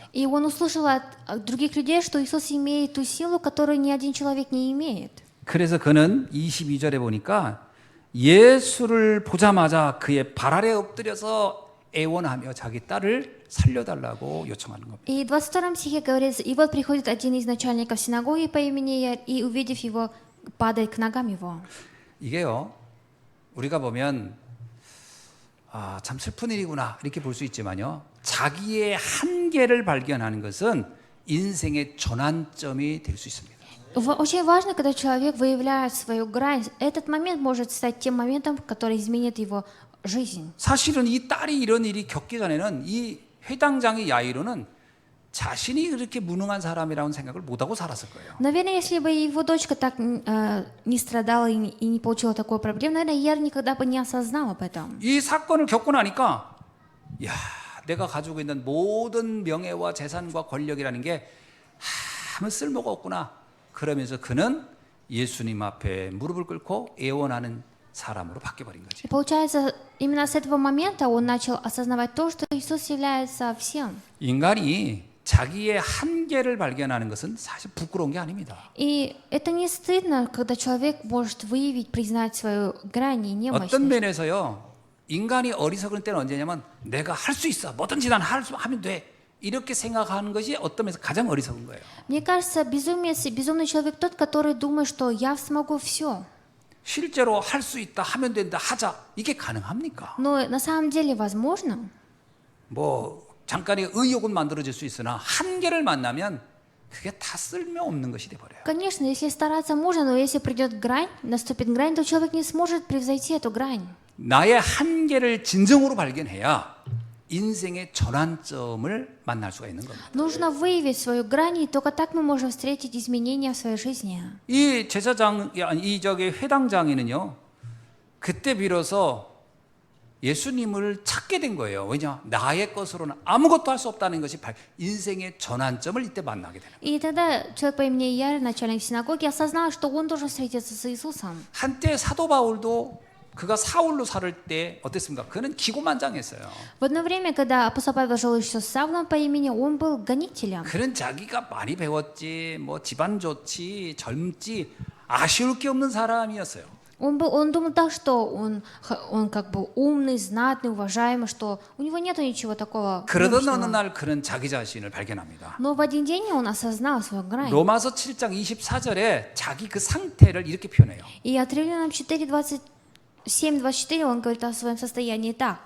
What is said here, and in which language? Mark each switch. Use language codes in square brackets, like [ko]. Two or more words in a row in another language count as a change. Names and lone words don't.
[ru] И он услышал от других людей, что Иисус имеет ту силу, которую ни один человек не имеет. [ko] 그래서 그는 22절에 보니까 예수를 보자마자 그의 발 아래 엎드려서 애원하며 자기 딸을 살려달라고 요청하는 겁니다. [ru] И в 22 стихе говорится, и вот приходит один из начальников синагоги по имени Яир, и увидев его, падает к ногам его. [ko] 이게요, 우리가 보면 참 슬픈 일이구나 이렇게 볼 수 있지만요, 자기의 한계를 발견하는 것은 인생의 전환점이 될 수 있습니다. [ru] Очень важно, когда человек выявляет свою грань. Этот момент может стать тем моментом, который изменит его жизнь. [ko] 사실은 이 딸이 이런 일이 겪기 전에는 이 회당장의 야이로는 자신이 그렇게 무능한 사람이라는 생각을 못하고 살았을 거예요. [ru] Наверное, если бы его дочка так не страдала и не получила такой проблемы, наверное, Яр никогда бы не осознал об этом. [ko] 이 사건을 겪고 나니까 야, 내가 가지고 있는 모든 명예와 재산과 권력이라는 게 아무 쓸모가 없구나. 그러면서 그는 예수님 앞에 무릎을 꿇고 애원하는 사람으로 바뀌어버린 거지. [ru] И получается, именно с этого момента он начал осознавать то, что Иисус является всем. [ko] 인간이 자기의 한계를 발견하는 것은 사실 부끄러운 게 아닙니다. [ru] И это не стыдно, когда человек может выявить, признать свою грань и [ko] 어떤 [ru] немощность. [ko] 면에서요, 인간이 어리석을 때는 언제냐면 내가 할 수 있어, 뭐든지 난 하면 돼, 이렇게 생각하는 것이 어떤 면에서 가장 어리석은 거예요. [ru] Мне кажется, безумный человек тот, который думает, что я смогу все. [ko] 실제로 할 수 있다, 하면 된다, 하자, 이게 가능합니까? [ru] Но на самом деле возможно. [ko] 뭐 잠깐의 의욕은 만들어질 수 있으나 한계를 만나면 그게 다 쓸모없는 것이 돼버려요. [ru] Конечно, если стараться можно, но если придет грань, наступит грань, то человек не сможет превзойти эту грань. [ko] 나의 한계를 진정으로 발견해야 인생의 전환점을 만날 수가 있는 겁니다. [ru] Нужно выявить свою грань, и только так мы можем встретить изменения в своей жизни. [ko] 이 제사장, 이 저기 회당장에는요, 그때 비로소 예수님을 찾게 된 거예요. 왜냐? 나의 것으로는 아무것도 할 수 없다는 것이 인생의 전환점을 이때 만나게 되는 거예요. [ru] И тогда человек по имени Яир, начальник синагоги, осознал, что он должен встретиться с Иисусом. [ko] 한때 사도 바울도 그가 사울로 살을 때 어땠습니까? 그는 기고만장했어요. [ru] В одно время, когда апостол Павел жил еще с Савлом по имени, он был гонителем. [ko] 그는 자기가 많이 배웠지, 뭐 집안 좋지, 젊지, 아쉬울 게 없는 사람이었어요. [ru] Он думал так, что он как бы умный, знатный, уважаемый, что у него нету ничего такого. [ko] 그러던 어느 [ru] мощного. [ko] 날 그는 자기 자신을 발견합니다. [ru] Но в один день он осознал свою грань. [ko] 로마서 7장 24절에 자기 그 상태를 이렇게 표현해요. [ru] И от Римлянам 7:24 он говорит о своем состоянии так.